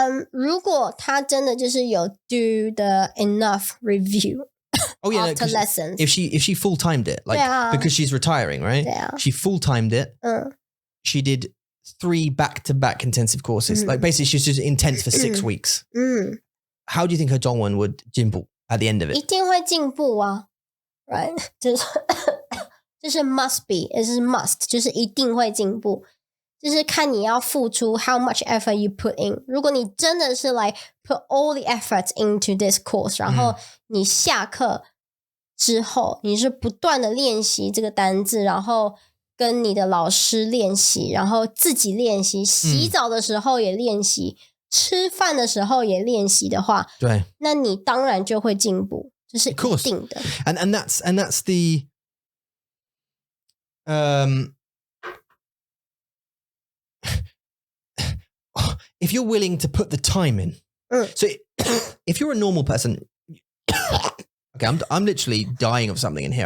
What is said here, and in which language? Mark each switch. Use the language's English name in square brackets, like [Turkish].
[Chinese] 如果她真的就是有 [English] do the enough review after lessons. If she full-timed it, like because she's retiring, right? She full-timed it. She did 3 back-to-back intensive courses. Like basically she's just intense for 6 weeks. How do you think her Zhongwen would 进步 at the end of it? [Chinese] 一定会进步啊 right 就是must be， 这是 must， 就是一定会进步，就是看你要付出 [English] how much effort you put in。 [Chinese] 如果你真的是 like [English] put all the efforts into this course， [Chinese] 然后你下课之后你是不断的练习这个单字，然后跟你的老师练习，然后自己练习，洗澡的时候也练习，吃饭的时候也练习的话，对，那你当然就会进步，这是一定的。 [English] And that's the if you're willing to put the time in. So if you're a normal person, okay, I'm literally dying of something in here.